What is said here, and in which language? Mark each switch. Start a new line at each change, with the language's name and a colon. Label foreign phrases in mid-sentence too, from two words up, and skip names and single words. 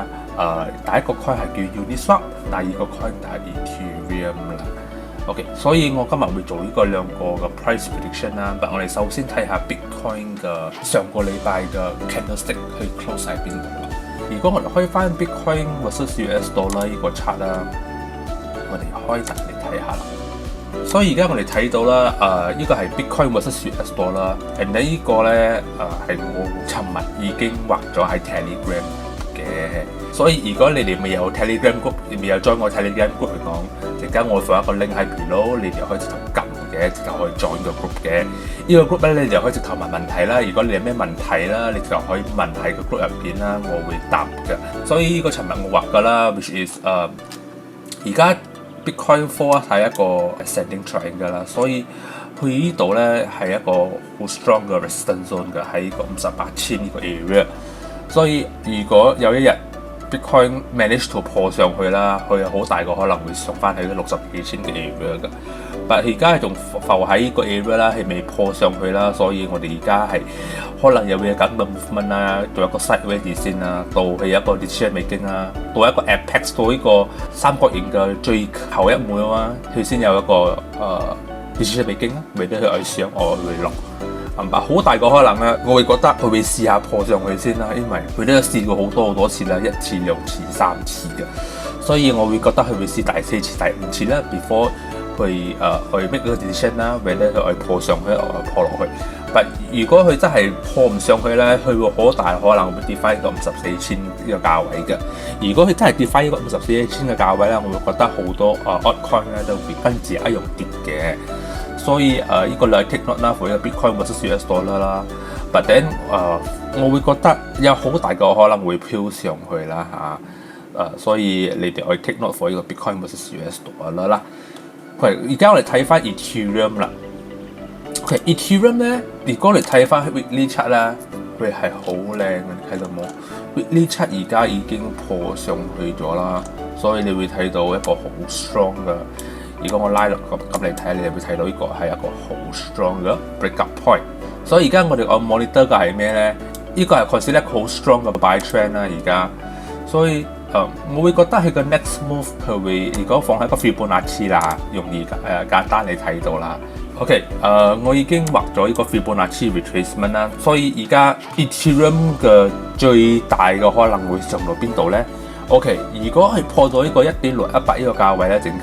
Cantonese: 第一個 coin 係叫 Uniswap， 第二個 coin 就係 Ethereum 啦。OK， 所以我今日會做呢個兩個嘅
English: price prediction
Cantonese: 啦。但我哋首先睇下 Bitcoin 嘅上個禮拜嘅 candlestick 去 close 喺邊度啦。如果我哋開翻
English: Bitcoin versus US dollar
Cantonese: 呢個 chart 啦，我哋開嚟睇下啦。所以而家我哋睇到啦，呢個係
English: Bitcoin versus US dollar，
Cantonese: and 呢個咧係我尋日已經畫咗喺 Telegram 嘅。所以如果你哋未有
English: Telegram group，
Cantonese: 未有 join 我
English: Telegram group
Cantonese: 嚟講，陣間我放一個 link 喺 below， 你哋可以直頭撳嘅，直頭可以 join 個 group 嘅。呢個 group 咧，你哋可以直頭問問題啦。如果你有咩問題啦，你就可以問喺個 group 入邊啦，我會答嘅。所以呢個尋日我畫噶啦 ，
English: which is
Cantonese: 而家 Bitcoin 4係一個
English: ascending triangle
Cantonese: 啦，所以佢呢度咧係一個好 strong 嘅
English: resistance zone
Cantonese: 嘅喺個58,000呢個 area。所以如果有一日 Bitcoin
English: manage to
Cantonese: 破上去啦，佢有好大個可能會上翻去60幾千嘅 area 嘅。但而家係仲浮喺呢個 area 啦，係未破上去啦，所以我哋而家係可能有會有緊嘅 movement 啦，到一個 sideways 先啦，到係一個
English: decision making
Cantonese: 啦，到一個 apex 到呢個三角形嘅最後一枚啊，佢先有一個
English: decision making
Cantonese: 啦，未必佢愛上我會落。好大個可能咧，我會覺得佢會試下破上去先啦，因為佢都有試過好多次啦，1次、2次、3次嘅，所以我會覺得佢會試第4次、第5次啦 ，before 去 make 個 decision 啦，或者佢破上去，破落去。但如果佢真係破唔上去咧，佢會好大可能會跌翻呢個54,000呢個價位嘅。如果佢真係跌翻呢個54,000嘅價位咧，我會覺得好多altcoin 咧都會跟住一樣跌嘅。所以呢個你係
English: take note
Cantonese: 啦 ，for 呢個
English: Bitcoin versus US dollar
Cantonese: 啦。
English: But then
Cantonese: 我會覺得有好大個可能會飄上去啦所以你哋可以
English: take note for
Cantonese: 呢個
English: Bitcoin versus US dollar
Cantonese: 啦。而家我哋睇翻 Ethereum 啦。Ethereum 咧，如果你睇翻
English: weekly chart
Cantonese: 啦，佢係好靚嘅，你睇到冇 ？
English: weekly chart
Cantonese: 而家已經破上去咗啦，所以你會睇到一個好 strong 嘅。如果我拉落咁嚟睇，你哋會睇到呢個係一個好 strong 嘅
English: breakup point。
Cantonese: 所以而家我哋按 monitor 嘅係咩咧？呢個係 consider 一個好 strong 嘅
English: buy trend
Cantonese: 啦。而家，所以我會覺得佢個
English: next move
Cantonese: 佢會如果放喺個 Fibonacci 啦，容易簡單你睇到啦。OK， 我已經畫咗呢個
English: Fibonacci retracement
Cantonese: 啦。所以而家 Ethereum 嘅最大嘅可能會上到邊度咧？OK， 如果係破咗呢個1.618呢個價位咧，陣